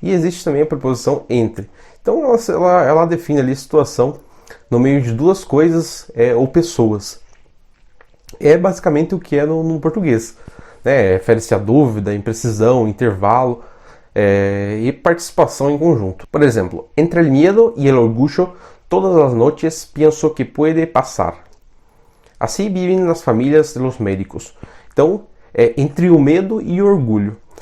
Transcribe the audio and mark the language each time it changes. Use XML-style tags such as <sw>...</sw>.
<pt>E existe também a preposição entre. Então, ela define ali a situação no meio de duas coisas ou pessoas. É basicamente o que é no português. Refere-se a dúvida, imprecisão, intervalo e participação em conjunto. Por exemplo,</pt> <es>entre el miedo y el orgullo, todas las noches pienso que puede pasar.</es> <pt>Assim vivem as famílias dos médicos. Então, entre o medo e o orgulho.</pt>